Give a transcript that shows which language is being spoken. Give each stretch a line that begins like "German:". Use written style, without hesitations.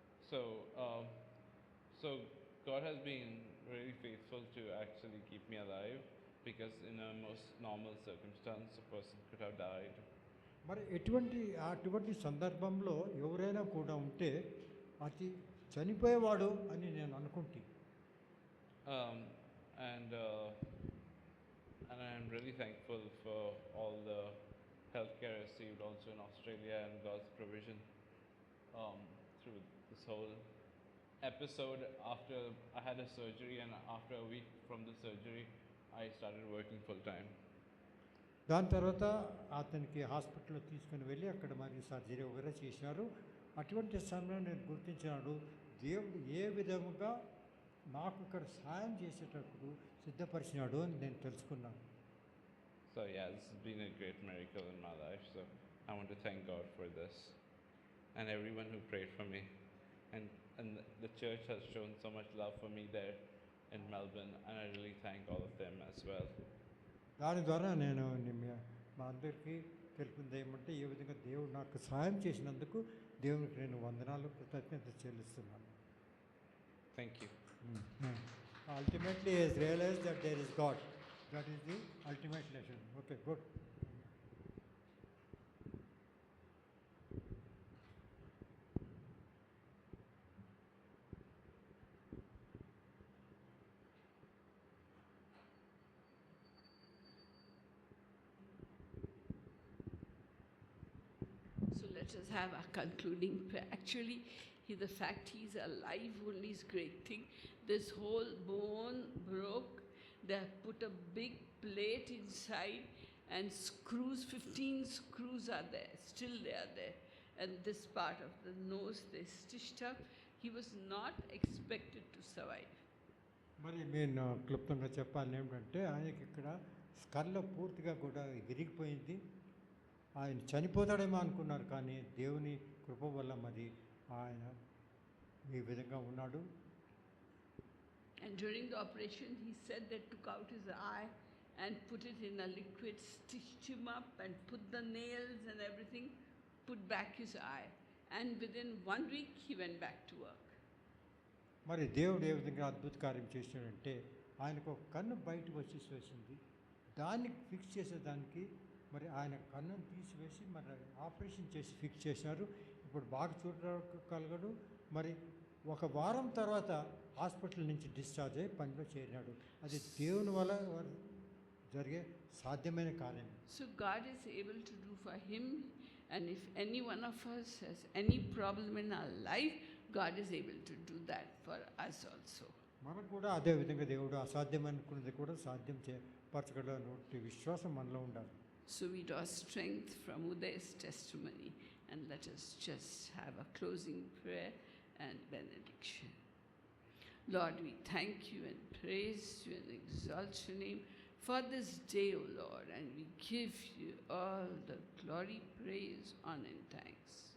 English: So, so God has been really faithful to actually keep me alive, because in a most normal circumstance, a person could have died.
Telugu: మరి అటువంటి సందర్భంలో ఎవరైనా కూడా ఉంటే అది చనిపోయేవాడు అని నేను అనుకుంటే.
English: And I'm really thankful for all the healthcare I received also in Australia, and God's provision through this whole episode. After I had a surgery, and after a week from the surgery, I started working full time.
Telugu: దాని తర్వాత అతనికి హాస్పిటల్లో తీసుకుని వెళ్ళి అక్కడ మరి surgery వగైరా చేసినారు. అటువంటి సమయంలో నేను గుర్తించినాడు, దేవుడు ఏ విధముగా నాకు ఇక్కడ సాయం చేసేటప్పుడు సిద్ధపరిచినాడు అని నేను తెలుసుకున్నాను.
English: So yeah, this has been a great miracle in my life. So I want to thank God for this, and everyone who prayed for me, and the church has shown so much love for me there in Melbourne, and I really thank all of them as well.
Telugu: దాని ద్వారా నేను మా అందరికీ తెలిపింది ఏమంటే, ఏ విధంగా దేవుడు నాకు సహాయం చేసినందుకు దేవునికి నేను వందనాలు, కృతజ్ఞత చెల్లిస్తున్నాను.
English: Thank you. Ultimately, he has realized that there is God. That is the ultimate lesson. Okay, good. So let us have our concluding prayer. Actually, the fact he's alive only is great thing. This whole bone broke. They have put a big plate inside, and screws, 15 screws are there. Still they are there. And this part of the nose they stitched up. He was not expected to survive.
Telugu: మరి నేను క్లుప్తంగా చెప్పాలి ఏమిటంటే, ఆయనకి ఇక్కడ స్కల్లో పూర్తిగా కూడా విరిగిపోయింది. ఆయన చనిపోతాడేమో అనుకున్నారు, కానీ దేవుని కృప వల్ల మరి ఆయన ఈ విధంగా ఉన్నాడు.
English: And during the operation, he said they took out his eye and put it in a liquid, stitched him up and put the nails and everything, put back his eye. And within 1 week, he went back to work.
Telugu: మరి దేవుడు ఏ విధంగా అద్భుత కార్యం చేశాడంటే, ఆయనకు ఒక కన్ను బయటకు వచ్చేసింది. దాన్ని ఫిక్స్ చేసేదానికి మరి ఆయన కన్నును తీసివేసి మరి ఆపరేషన్ చేసి ఫిక్స్ చేశారు. ఇప్పుడు బాగా చూడగలగడు. మరి 1 వారం తర్వాత హాస్పిటల్ నుంచి డిశ్చార్జ్ అయ్యి పనిలో చేరినాడు. అది దేవుని వల్ల జరిగే సాధ్యమైన కార్యం.
English: So God is able to do for him, and if any one of us has any problem in our life, God is able to do that for us also.
Telugu: మనకు కూడా అదే విధంగా దేవుడు అసాధ్యమనుకున్నది కూడా సాధ్యం పరచగలనటువంటి విశ్వాసం మనలో ఉండాలి.
English: So we draw strength from Uday's testimony, and let us just have a closing prayer and benediction. Lord, we thank you and praise you and exalt your name for this day, O Lord, and we give you all the glory, praise, honor, and thanks.